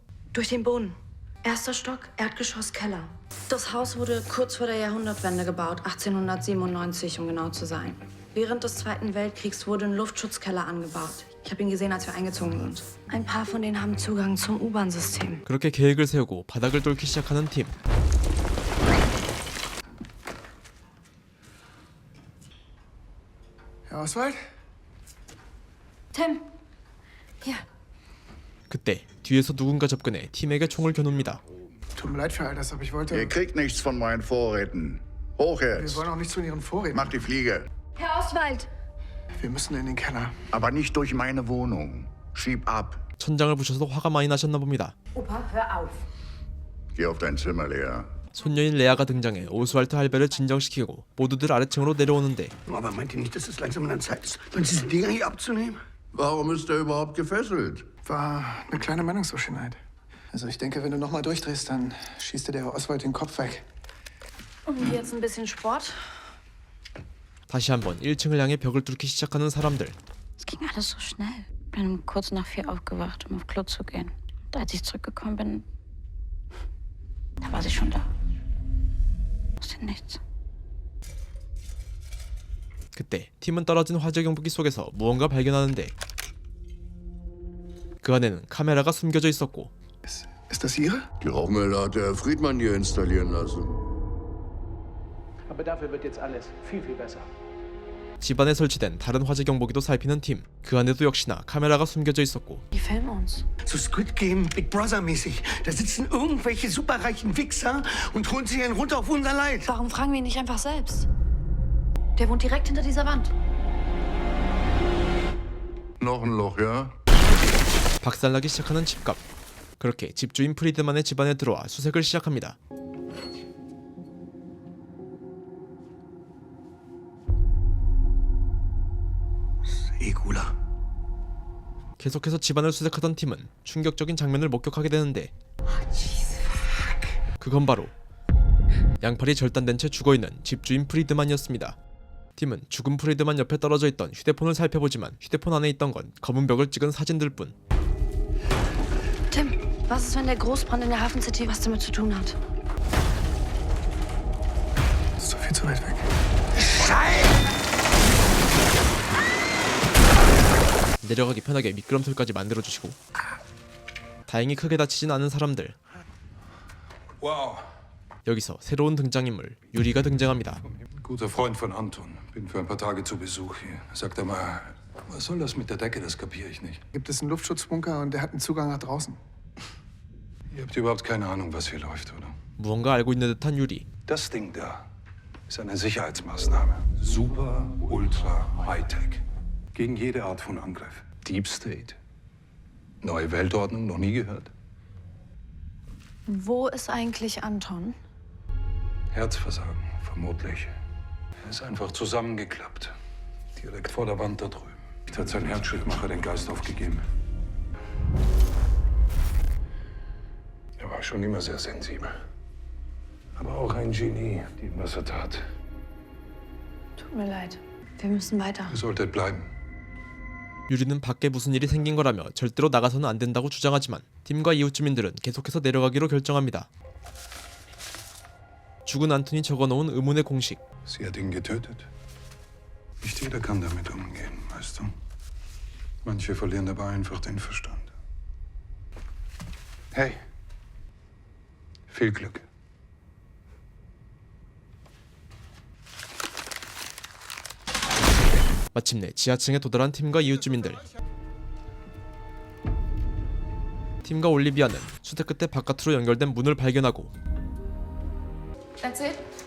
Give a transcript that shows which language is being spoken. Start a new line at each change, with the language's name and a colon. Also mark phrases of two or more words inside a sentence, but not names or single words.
German: Durch den Boden. Erster Stock, Erdgeschoss, Keller. Das Haus wurde kurz vor der Jahrhundertwende gebaut, 1897, um genau zu sein. Während des Zweiten Weltkriegs wurde ein Luftschutzkeller angebaut. Ich habe ihn gesehen, als wir eingezogen sind. Ein paar von denen haben Zugang zum U-Bahn-System.
Korean: 그렇게 계획을 세우고 바닥을 뚫기 시작하는 팀.
German: Herr Oswald? Tim, hier.
Korean: 그때 뒤에서 누군가 접근해 팀에게 총을 겨눕니다.
German: Tut mir leid für all das, aber ich wollte... Ihr kriegt nichts von meinen Vorräten. Hoch Wir jetzt. wollen auch nichts von Ihren Vorräten. Mach die Fliege. Herr Oswald! Wir müssen in den Keller. Aber nicht durch meine Wohnung. Schieb ab.
Korean: 천장을 부셔서 화가 많이 나셨나 봅니다.
German: Opa, hör auf. Geh auf dein Zimmer, Lea.
Korean: 손녀인 레아가 등장해 오스왈트 할배를 진정시키고 모두들 아래층으로 내려오는데
German: Aber meint ihr nicht, dass es langsam an der Zeit ist, von diesen Dingern hier abzunehmen? Warum ist er überhaupt gefesselt? War eine kleine Meinungsunverschiedenheit. Also ich denke, wenn du nochmal durchdrehst, dann schießt dir der Herr Oswald den Kopf weg. Und jetzt ein bisschen Sport.
Korean: 다시 한번 1층을 향해 벽을 뚫기 시작하는 사람들.
German: Es ging alles so schnell. Bin um kurz nach 4 aufgewacht, um auf Klo zu gehen. Und als ich zurückgekommen bin, da war sie schon da. Aus dem Nichts.
Korean: 그때 팀은 떨어진 화재 경보기 속에서 무언가 발견하는데 그 안에는 카메라가 숨겨져 있었고
German: Ist das Ihre? Die Rauchmelder hat der Herr Friedmann hier installieren lassen. Aber dafür wird jetzt alles viel, viel besser.
Korean: 집안에 설치된 다른 화재 경보기도 살피는 팀. 그 안에도 역시나 카메라가 숨겨져 있었고
German: Die filmen uns. So Squid Game, Big Brother mäßig. Da sitzen irgendwelche superreichen Wichser und holen sich einen runter auf unser Leid. Warum fragen wir ihn nicht einfach selbst? Der wohnt direkt hinter dieser Wand. Noch ein Loch, ja?
Korean: 박살나기 시작하는 집값. 그렇게 집주인 프리드만의 집안에 들어와 수색을 시작합니다.
German: Eh cooler.
Korean: 계속해서 집안을 수색하던 팀은 충격적인 장면을 목격하게 되는데 그건 바로 양팔이 절단된 채 죽어있는 집주인 프리드만이었습니다. 팀은 죽은 프리드만 옆에 떨어져 있던 휴대폰을 살펴보지만 휴대폰 안에 있던 건 검은 벽을 찍은 사진들 뿐.
German: Tim, was ist, wenn der Großbrand in der Hafen City was damit zu tun hat? Das ist doch viel zu weit weg.
Korean: 내려가기 편하게 미끄럼틀까지 만들어주시고 다행히 크게 다치진 않은 사람들. 여기서 새로운 등장인물 유리가 등장합니다.
German: Guter Freund von Anton. Bin für ein paar Tage zu Besuch hier. Sagt er mal, was soll das mit der Decke? Das kapiere ich nicht. Gibt es einen Luftschutzbunker und der hat einen Zugang nach draußen. Ihr habt überhaupt keine Ahnung, was hier läuft, oder?
Korean: 무언가 알고 있는 듯한 유리.
German: Das Ding da ist eine Sicherheitsmaßnahme. Super, ultra, high-tech. Gegen jede Art von Angriff.
English: Deep State.
German: Neue Weltordnung, noch nie gehört. Wo ist eigentlich Anton? Herzversagen, vermutlich. Er ist einfach zusammengeklappt. Direkt vor der Wand da drüben. Hat sein Herzschrittmacher den Geist aufgegeben. Er war schon immer sehr sensibel. Aber auch ein Genie, dem was er tat. Tut mir leid. Wir müssen weiter. Ihr solltet bleiben.
Korean: 유리는 밖에 무슨 일이 생긴 거라며 절대로 나가서는 안 된다고 주장하지만 팀과 이웃 주민들은 계속해서 내려가기로 결정합니다. 죽은 안톤이 적어놓은 의문의 공식.
German: Sie hat ihn getötet. Nicht jeder kann damit umgehen, weißt du? Manche verlieren dabei einfach den Verstand. Hey, viel Glück.
Korean: 마침내 지하층에 도달한 팀과 이웃 주민들. 팀과 올리비아는 수색 끝에 바깥으로 연결된 문을 발견하고
English: That's it?